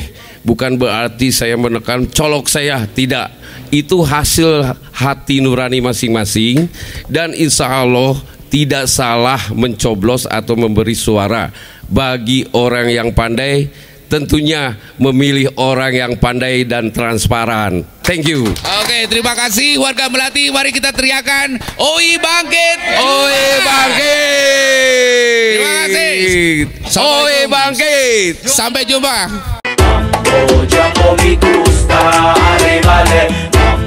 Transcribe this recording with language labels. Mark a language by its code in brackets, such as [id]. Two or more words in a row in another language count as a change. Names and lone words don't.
[id] Bukan berarti saya menekan colok saya, tidak. Itu hasil hati nurani masing-masing. Dan [ar] إن شاء الله [id] tidak salah mencoblos atau memberi suara. Bagi orang yang pandai, tentunya memilih orang yang pandai dan transparan. [en] Thank you. [id] Oke, terima kasih warga Melati. Mari kita teriakan OI bangkit. OI bangkit. Terima kasih. OI bangkit. Sampai jumpa. [es] Mambo Jambo me gusta, arevale.